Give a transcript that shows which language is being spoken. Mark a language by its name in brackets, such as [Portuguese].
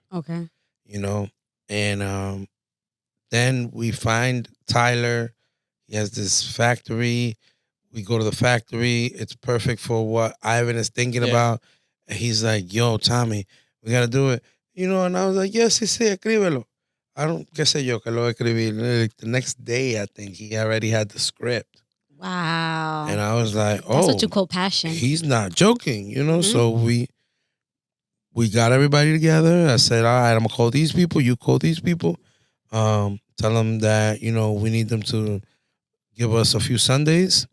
[English] Okay. And then we find Tyler. He has this factory. We go to the factory. It's perfect for what Ivan is thinking about. And he's like, yo, Tommy, we got to do it. And I was like, yes, [Spanish] sí, escríbelo. [English] I don't, [Spanish] qué sé yo, que lo escribí. [English] The next day, I think, he already had the script. Wow. And I was like, That's what you call passion. He's not joking, So we got everybody together. I said, all right, I'm going to call these people. You call these people. Tell them that, we need them to give us a few Sundays.